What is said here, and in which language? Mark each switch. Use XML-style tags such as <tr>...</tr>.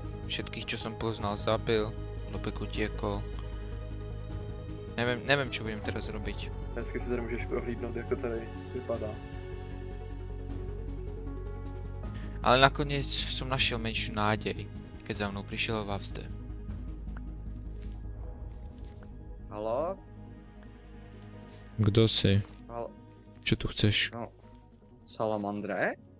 <sk>Všetkých, čo som poznal, zabil. Lobek utiekol. Neviem, čo budem teraz robiť.</sk> <cs>Hezky si tady můžeš prohlídnout, jak to tady vypadá.</cs> <sk>Ale nakoniec som našiel menšiu nádej, keď za mnou prišiel Vavzde. Halo?</sk> <cs>Kdo si? Halo?</cs> <sk>Čo tu chceš? No. Salamandre?</sk>